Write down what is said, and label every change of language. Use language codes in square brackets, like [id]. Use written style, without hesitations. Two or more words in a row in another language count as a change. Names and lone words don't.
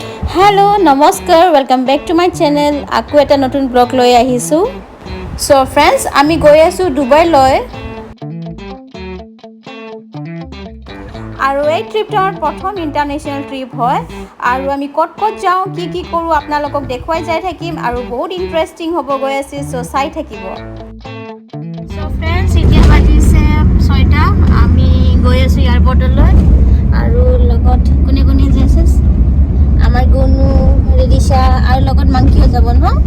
[en] Hello, namaskar, welcome back to my channel. [as] আকৌ এটা নতুন ব্লগ লৈ আহিছোঁ. [en] So friends, [as] আমি গৈ আছোঁ দুবাই লৈ. আৰু এই ট্ৰিপটো প্ৰথম ইণ্টাৰনেশ্যনেল ট্ৰিপ হয় আৰু আমি ক'ত ক'ত যাওঁ কি কৰোঁ আপোনালোকক দেখুৱাই যাই থাকিম আৰু বহুত ইণ্টাৰেষ্টিং হ'ব গৈ আছে চ' চাই থাকিব। [en] So friends [as] এতিয়া বাজিছে 6টা আমি গৈ আছোঁ এয়াৰপৰ্টলৈ আৰু লগত কোনে কোনে যাইছে আমাৰ গুনু ৰিদিশা আৰু লগত মাংকিও যাব ন